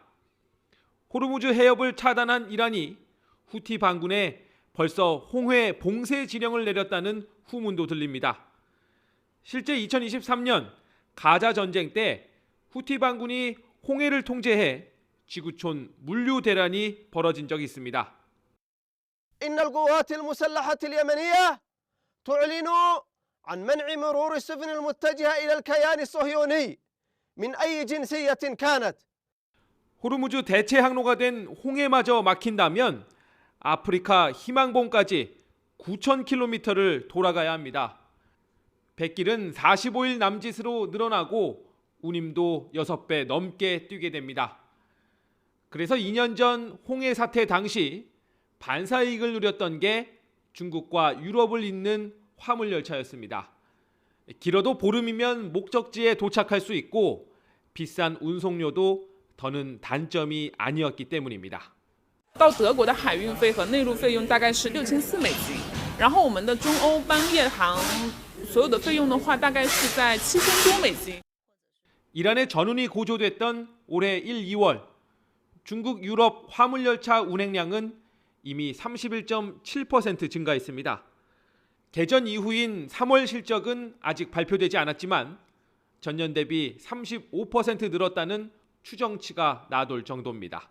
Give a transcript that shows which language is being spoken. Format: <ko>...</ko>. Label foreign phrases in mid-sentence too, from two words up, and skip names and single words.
<ko>호르무즈 해협을 차단한 이란이 후티 반군에 벌써 홍해 봉쇄 지령을 내렸다는 후문도 들립니다. 실제 2023년 가자 전쟁 때 후티 반군이 홍해를 통제해 지구촌 물류 대란이 벌어진 적이 있습니다.</ko> <ar>إن القوات المسلحة اليمنية تعلن عن منع مرور السفن المتجهة إلى الكيان الصهيوني من أي جنسية كانت.</ar> <ko>호르무즈 대체 항로가 된 홍해마저 막힌다면 아프리카 희망봉까지 9,000km를 돌아가야 합니다. 백길은 45일 남짓으로 늘어나고 운임도 6배 넘게 뛰게 됩니다. 그래서 2년 전 홍해 사태 당시 반사이익을 누렸던 게 중국과 유럽을 잇는 화물열차였습니다. 길어도 보름이면 목적지에 do착할 수 있고 비싼 운송료도 더는 단점이 아니었기 때문입니다.</ko> <zh>到德国的海运费和内陆费用大概是6400美金，然后我们的中欧班夜航所有的费用的话大概是在7000多美金。</zh> <ko>이란의 전운이 고조됐던 올해 1, 2월 중국 유럽 화물열차 운행량은 이미 31.7% 증가했습니다. 개전 이후인 3월 실적은 아직 발표되지 않았지만 전년 대비 35% 늘었다는 추정치가 나돌 정도입니다.</ko>